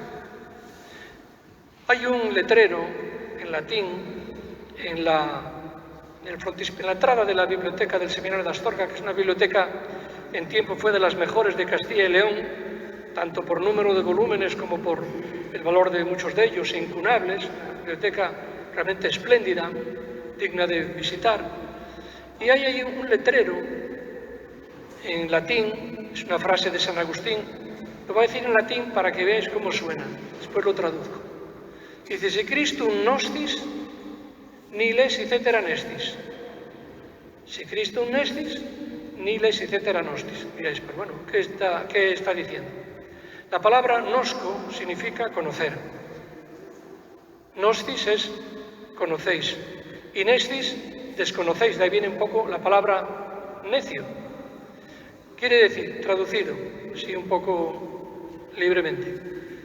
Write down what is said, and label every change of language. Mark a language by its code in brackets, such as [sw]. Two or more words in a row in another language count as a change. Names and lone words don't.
[es] Hay un letrero en latín en la entrada de la biblioteca del Seminario de Astorga, que es una biblioteca, en tiempo fue de las mejores de Castilla y León, tanto por número de volúmenes como por el valor de muchos de ellos, incunables, una biblioteca realmente espléndida, digna de visitar. Y hay ahí un letrero en latín, es una frase de San Agustín, lo voy a decir en latín para que veáis cómo suena, después lo traduzco. [la] Dice, si Christum nostis, niles et cetera nestis. Si Christum nestis, niles et cetera nostis. [es] Diréis, pero bueno, ¿qué está diciendo? La palabra nosco significa conocer. Nostis es conocéis. Y nestis, desconocéis. De ahí viene un poco la palabra necio. Quiere decir, traducido, sí, un poco libremente.